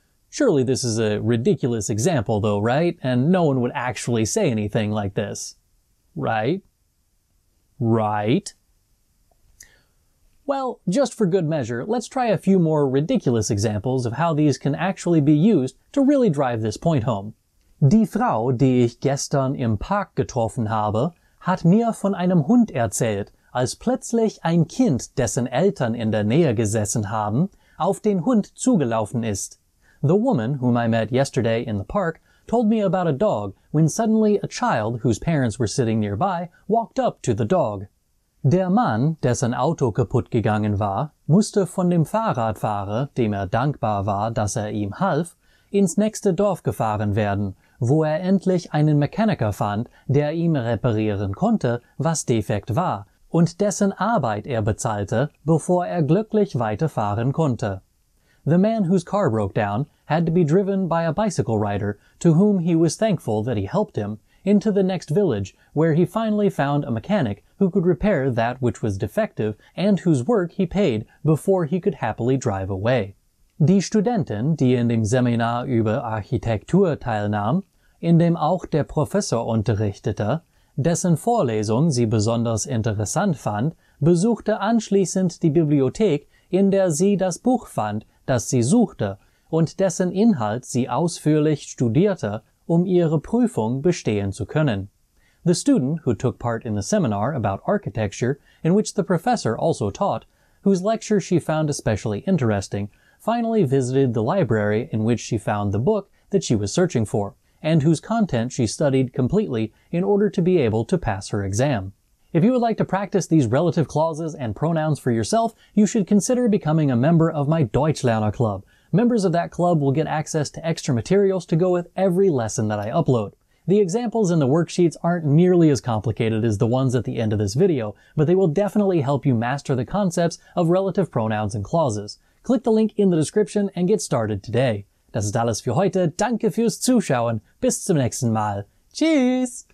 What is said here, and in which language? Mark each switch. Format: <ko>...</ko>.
<en>Surely this is a ridiculous example though, right? And no one would actually say anything like this. Right? Right? Well, just for good measure, let's try a few more ridiculous examples of how these can actually be used to really drive this point home.</en> <de>Die Frau, die ich gestern im Park getroffen habe, hat mir von einem Hund erzählt, als plötzlich ein Kind, dessen Eltern in der Nähe gesessen haben, auf den Hund zugelaufen ist.</de> <en>The woman, whom I met yesterday in the park, told me about a dog when suddenly a child, whose parents were sitting nearby, walked up to the dog.</en> <de>Der Mann, dessen Auto kaputt gegangen war, musste von dem Fahrradfahrer, dem dankbar war, dass ihm half, ins nächste Dorf gefahren werden, wo endlich einen Mechaniker fand, der ihm reparieren konnte, was defekt war, und dessen Arbeit bezahlte, bevor glücklich weiterfahren konnte.</de> <en>The man whose car broke down had to be driven by a bicycle rider, to whom he was thankful that he helped him, into the next village, where he finally found a mechanic who could repair that which was defective and whose work he paid before he could happily drive away.</en> <de>Die Studentin, die in dem Seminar über Architektur teilnahm, in dem auch der Professor unterrichtete, dessen Vorlesung sie besonders interessant fand, besuchte anschließend die Bibliothek, in der sie das Buch fand, das sie suchte, und dessen Inhalt sie ausführlich studierte, um ihre Prüfung bestehen zu können.</de> <en>The student who took part in the seminar about architecture, in which the professor also taught, whose lecture she found especially interesting, finally visited the library in which she found the book that she was searching for, and whose content she studied completely in order to be able to pass her exam. If you would like to practice these relative clauses and pronouns for yourself, you should consider becoming a member of my Deutschlerner Club. Members of that club will get access to extra materials to go with every lesson that I upload. The examples in the worksheets aren't nearly as complicated as the ones at the end of this video, but they will definitely help you master the concepts of relative pronouns and clauses. Click the link in the description and get started today.</en> <de>Das ist alles für heute. Danke fürs Zuschauen. Bis zum nächsten Mal. Tschüss!</de>